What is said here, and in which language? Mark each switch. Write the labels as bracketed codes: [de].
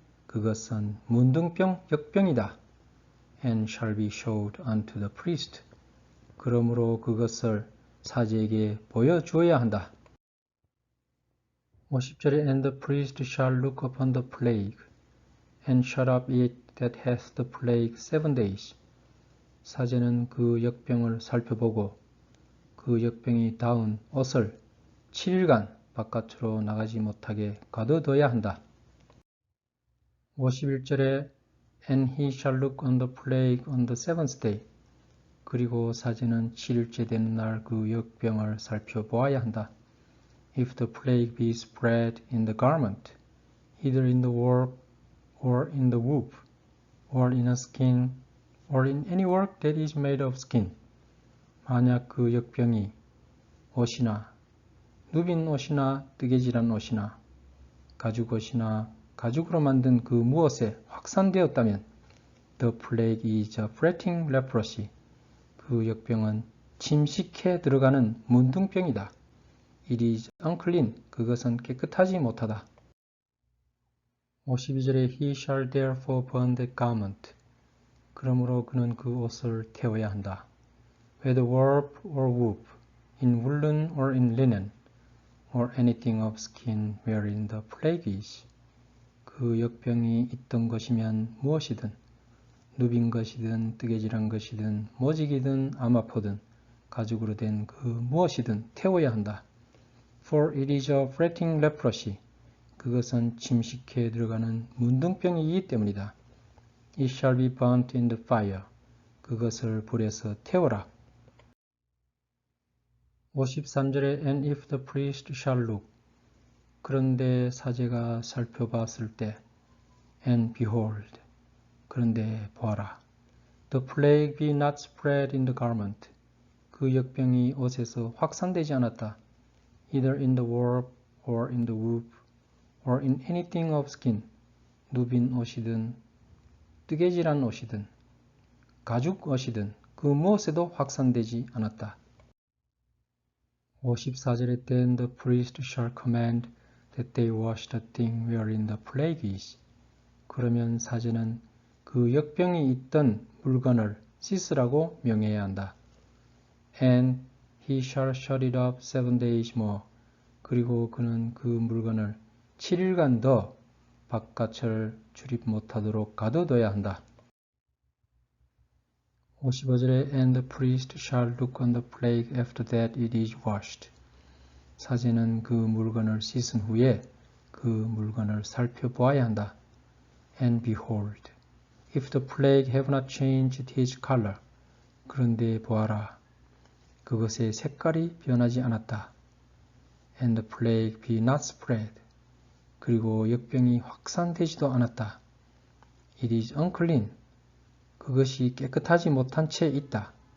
[ko] 그것은 문둥병 역병이다. [en] And shall be showed unto the priest. [ko] 그러므로 그것을 사제에게 보여주어야 한다. [en] 50절에 And the priest shall look upon the plague, and shut up it that hath the plague 7 days. [ko] 사제는 그 역병을 살펴보고 그 역병이 닿은 옷을 7일간 바깥으로 나가지 못하게 가둬둬야 한다. [en] 51절에 And he shall look on the plague on the seventh day. [ko] 그리고 사제는 7일째 되는 날 그 역병을 살펴보아야 한다. [en] If the plague be spread in the garment, either in the warp or in the woof, or in a skin, or in any work that is made of skin. [ko] 만약 그 역병이 옷이나 누빈 옷이나 뜨개질한 옷이나 가죽 옷이나 가죽으로 만든 그 무엇에 확산되었다면 [en] The plague is a fretting leprosy. [ko] 그 역병은 침식해 들어가는 문둥병이다. [en] It is unclean. [ko] 그것은 깨끗하지 못하다. [en] 52절에 He shall therefore burn the garment. [ko] 그러므로 그는 그 옷을 태워야 한다. [en] Whether warp or woof, in woolen or in linen, or anything of skin wherein the plague is. [ko] 그 역병이 있던 것이면 무엇이든, 누빈 것이든 뜨개질한 것이든 모직이든 아마포든 가죽으로 된 그 무엇이든 태워야 한다. [en] For it is a fretting leprosy. [ko] 그것은 침식해 들어가는 문둥병이기 때문이다. [en] It shall be burnt in the fire. [ko] 그것을 불에서 태워라. [en] 53절에 And if the priest shall look. [ko] 그런데 사제가 살펴봤을 때 [en] And behold. [ko] 그런데 보아라. [en] The plague be not spread in the garment. [ko] 그 역병이 옷에서 확산되지 않았다. [en] Either in the warp or in the woof or in anything of skin. [ko] 누빈 옷이든 뜨개질한 옷이든 가죽 옷이든 그 무엇에도 확산되지 않았다. [en] 54절에 Then the priest shall command that they wash the thing wherein the plague is. [ko] 그러면 사제는 그 역병이 있던 물건을 씻으라고 명해야 한다. [en] And he shall shut it up 7 days more. [ko] 그리고 그는 그 물건을 7일간 더 바깥을 출입 못하도록 가둬둬야 한다. [en] 55절에 And the priest shall look on the plague after that it is washed. [ko] 사제는 그 물건을 씻은 후에 그 물건을 살펴보아야 한다. [en] And behold, if the plague have not changed his color. [ko] 그런데 보아라, 그것의 색깔이 변하지 않았다. [en] And the plague be not spread. [ko] 그리고 역병이 확산되지도 않았다. [en] It is unclean. [ko] 그것이 깨끗하지 못한 채 있다.